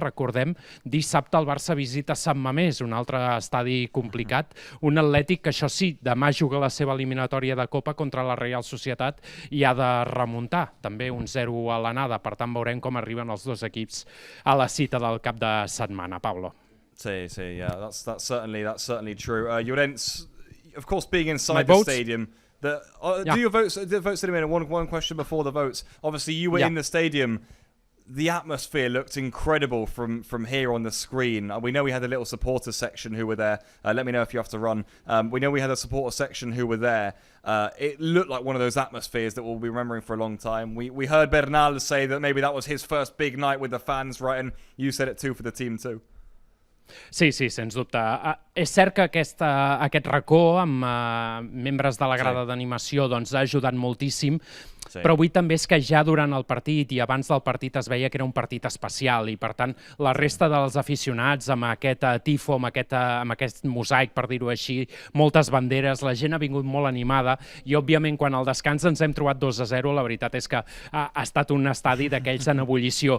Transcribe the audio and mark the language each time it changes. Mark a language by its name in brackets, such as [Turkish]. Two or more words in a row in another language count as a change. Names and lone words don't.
[Catalan] Recordem, dissabte el Barça visita Sant Mamés, un altre estadi complicat, un Atlètic que, això sí, demà juga la seva eliminatòria de Copa contra la Real Societat i ha de remuntar, també un 0 a l'anada. Per tant, veurem com arriben els dos equips a la cita del cap de setmana, Pablo. Sí, [English] yeah, that's certainly true. Llorens, of course, being inside the stadium, do your votes in a minute. One question before the votes. Obviously, you were in the stadium. the atmosphere looked incredible from here on the screen. We know we had a little supporter section who were there. Let me know if you have to run. We know we had a supporter section who were there. It looked like one of those atmospheres that we'll be remembering for a long time. We heard Bernal say that maybe that was his first big night with the fans, right? And you said it too for the team too. [Catalan] Sí, sens dubte. És cert que aquest racó amb membres de la grada d'animació doncs, ha ajudat moltíssim, però avui també és que ja durant el partit i abans del partit es veia que era un partit especial i, per tant, la resta dels aficionats amb aquest tifo, amb aquest mosaic, per dir-ho així, moltes banderes, la gent ha vingut molt animada i, òbviament, quan al descans ens hem trobat 2-0, la veritat és que ha estat un estadi d'aquells en ebullició.